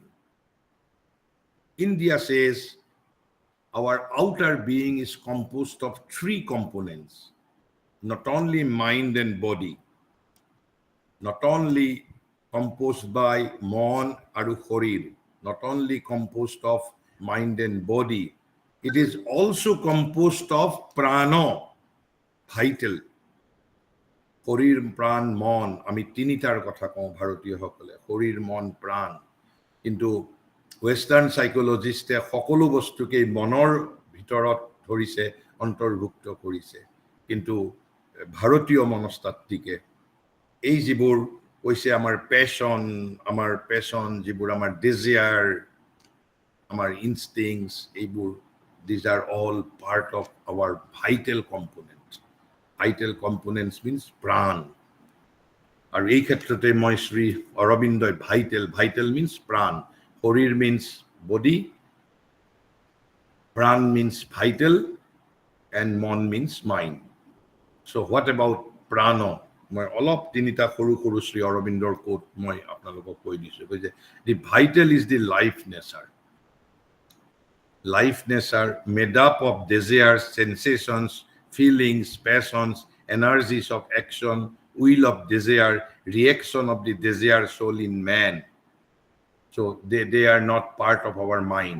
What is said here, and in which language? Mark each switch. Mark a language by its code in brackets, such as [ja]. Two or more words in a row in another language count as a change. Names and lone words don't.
[en] India says our outer being is composed of three components, not only mind and body, not only composed by [as] মন আৰু শৰীৰ, [en] not only composed of mind and body, it is also composed of prana, vital. [as] শৰীৰ প্ৰাণ মন, আমি তিনিটাৰ কথা কওঁ ভাৰতীয়সকলে, শৰীৰ মন প্ৰাণ, কিন্তু ৱেষ্টাৰ্ণ সাইকোলজিষ্টে সকলো বস্তুকে মনৰ ভিতৰত ধৰিছে, অন্তৰ্ভুক্ত কৰিছে, কিন্তু ভাৰতীয় মনস্তাত্ত্বিকে এই যিবোৰ কৈছে আমাৰ পেশন, যিবোৰ আমাৰ ডিজায়াৰ, আমাৰ ইনষ্টিংস, এইবোৰ [en] these are all part of our vital components. Vital components means pran. [as] Or এই ক্ষেত্ৰতে মই শ্ৰী অৰবিন্দই [en] vital means pran. Shorir means body, pran means vital, and mon means mind. So what about prana? [as] মই অলপ তিনিটা সৰু শ্ৰী অৰবিন্দৰ কোট মই আপোনালোকক কৈ দিছো, কৈছে [en] the vital is the life nature made up of desires, sensations, feelings, passions, energies of action, will of desire, reaction of the desire soul in man. So they are not part of our mind.